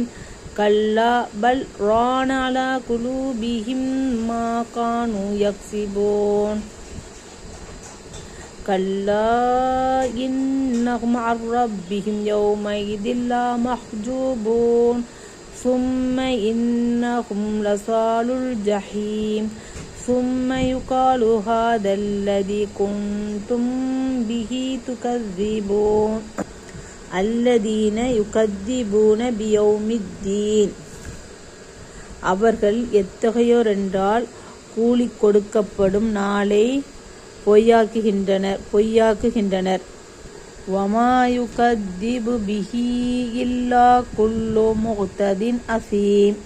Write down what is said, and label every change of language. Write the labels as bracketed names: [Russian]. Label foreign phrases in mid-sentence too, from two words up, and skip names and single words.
[Arabic] كلا بل ران على قلوبهم ما كانوا يكسبون. كلا إنهم عن ربهم يومئذ لمحجوبون. ثم إنهم لصالو الجحيم. ثم يقال هذا الذي كنتم به تكذبون. الذين يكذبون بيوم الدين. [Tamil] அவர்கள் எத்தகையோர் என்றால் கூலி கொடுக்கப்படும் நாளை பொய்யாக்குகின்றனர். [Arabic] وما يكذب به إلا كل معتد أثيم.